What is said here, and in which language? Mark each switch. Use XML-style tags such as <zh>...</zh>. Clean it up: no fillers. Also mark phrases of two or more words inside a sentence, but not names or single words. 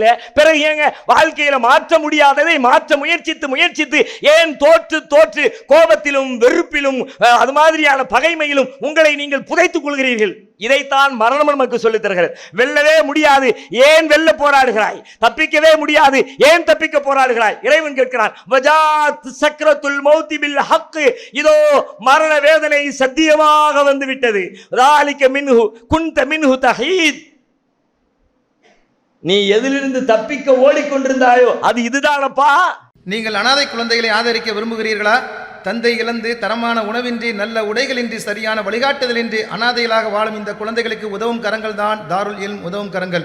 <ta>பிறகு ஏங்க வாழ்க்கையில மாற்ற முடியாததை மாற்ற முயற்சித்து ஏன் தோற்று கோபத்திலும் வெறுப்பிலும் அது மாதிரியான பகைமையிலும் உங்களை நீங்கள் புதைத்துக் கொள்கிறீர்கள்? இதைத்தான் மரணம் நமக்கு சொல்லித் தருகிறது. வெல்லவே முடியாது, ஏன் வெல்ல போராடுகிறாய்? தப்பிக்கவே முடியாது, ஏன் தப்பிக்க போராடுகிறாய்? இறைவன் கேட்கிறான்,</ta> <ar>وجاءت سكرة الموت بالحق,</ar> <ta>இதோ மரண வேதனை சத்தியமாக வந்து விட்டது.</ta> <ar>ذلك منه كنت منه تحيد,</ar> <ta>நீ எதிலிருந்து தப்பிக்க ஓடிக்கொண்டிருந்தாயோ அது இதுதானப்பா. நீங்கள் அனாதை குழந்தைகளை ஆதரிக்க விரும்புகிறீர்களா? தந்தை இழந்து தரமான உணவின்றி நல்ல உடைகளின்றி சரியான வழிகாட்டுதலின்றி அனாதைகளாக வாழும் இந்த குழந்தைகளுக்கு உதவும் கரங்கள் தான் தாருல் இல்ம் உதவும் கரங்கள்.</ta>